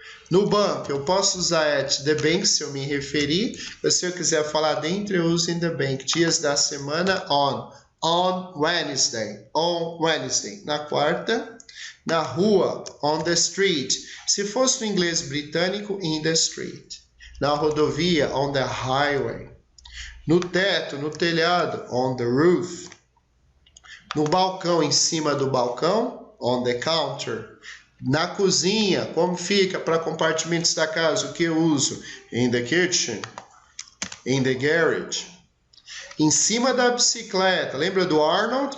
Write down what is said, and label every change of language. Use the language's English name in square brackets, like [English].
[Portuguese] No banco, eu posso usar [English] at the bank [Portuguese] se eu me referir. Mas se eu quiser falar dentro, eu uso [English] in the bank. [Portuguese] Dias da semana, [English] on Wednesday. On Wednesday. [Portuguese] Na quarta, na rua, [English] on the street. [Portuguese] Se fosse no inglês britânico, in the street. Na rodovia, [English] on the highway. [Portuguese] No teto, no telhado, [English] on the roof. [Portuguese] No balcão, em cima do balcão, [English] on the counter. [Portuguese] Na cozinha, como fica para compartimentos da casa, o que eu uso? [English] In the kitchen. In the garage. [Portuguese] Em cima da bicicleta, lembra do Arnold?